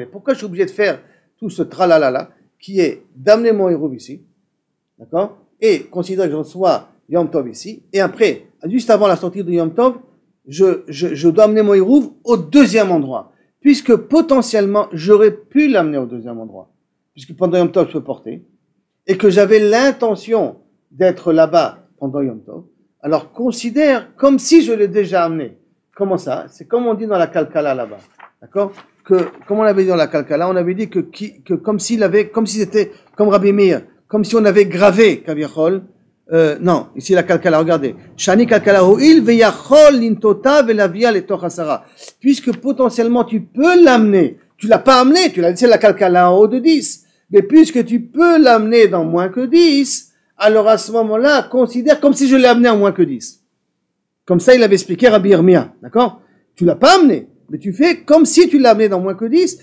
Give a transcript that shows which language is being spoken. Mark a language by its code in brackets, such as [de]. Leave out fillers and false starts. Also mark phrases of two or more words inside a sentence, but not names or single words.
[fr] Pourquoi je suis obligé de faire tout ce tralalala qui est d'amener mon Hirouv ici, d'accord, et considérer que je reçois Yom Tov ici, et après, juste avant la sortie de Yom Tov, je dois amener mon Hirouv au deuxième endroit, puisque potentiellement, j'aurais pu l'amener au deuxième endroit, puisque pendant Yom Tov, je peux porter, et que j'avais l'intention d'être là-bas pendant Yom Tov, alors considère comme si je l'ai déjà amené. Comment ça? C'est comme on dit dans la Kalkala là-bas, d'accord? Comme on avait dit dans la Kalkala, on avait dit que comme si c'était, comme Rabbi Meir, comme si on avait gravé, Kaviachol, non, ici la Kalkala, regardez. [he] שאני קלקלה הואיל ויכול לנטותה ולהביאה לתוך עשרה. [fr] Puisque potentiellement tu peux l'amener, tu l'as pas amené, tu l'as laissé la Kalkala en haut de 10, mais puisque tu peux l'amener dans moins que 10, alors à ce moment-là, considère comme si je l'ai amené en moins que 10. Comme ça, il avait expliqué Rabbi Yirmiyah, d'accord? Tu l'as pas amené, mais tu fais comme si tu l'as amené dans moins que 10.